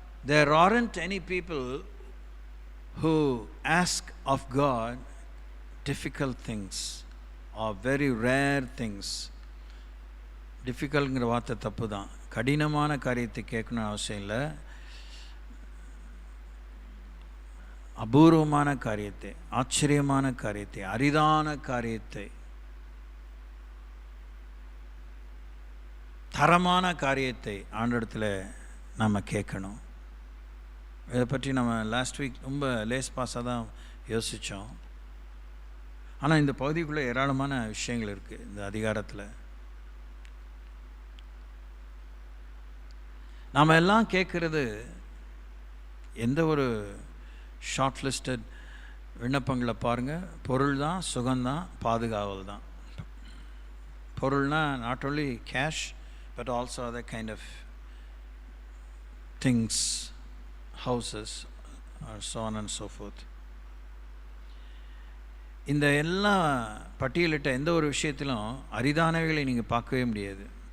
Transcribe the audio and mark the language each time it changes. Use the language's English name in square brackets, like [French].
[English] There aren't any people who ask of God difficult things or very rare things. [Tamil] டிஃபிகல்ட்ங்கிற வார்த்தை தப்பு தான். கடினமான காரியத்தை கேட்கணும்னு அவசியம் இல்லை. அபூர்வமான காரியத்தை, ஆச்சரியமான காரியத்தை, அரிதான காரியத்தை, தரமான காரியத்தை ஆண்டவரிடத்தில் நம்ம கேட்கணும். இதை பற்றி நம்ம [English] last week [Tamil] ரொம்ப லேஸ் பாஸாக தான் யோசித்தோம். ஆனால் இந்த பகுதிக்குள்ளே ஏராளமான விஷயங்கள் இருக்குது. இந்த அதிகாரத்தில் நாம் எல்லாம் கேட்குறது எந்த ஒரு ஷார்ட் லிஸ்டட் விண்ணப்பங்களை பாருங்கள். பொருள் தான், சுகம்தான், பாதுகாவல் தான். பொருள்னால் [English] Not only cash but also other kind of things, houses, or so on and so forth. [Tamil] இந்த எல்லா பட்டியலிட்ட எந்த ஒரு விஷயத்திலும் அரிதானவைகளை நீங்கள் பார்க்கவே முடியாது.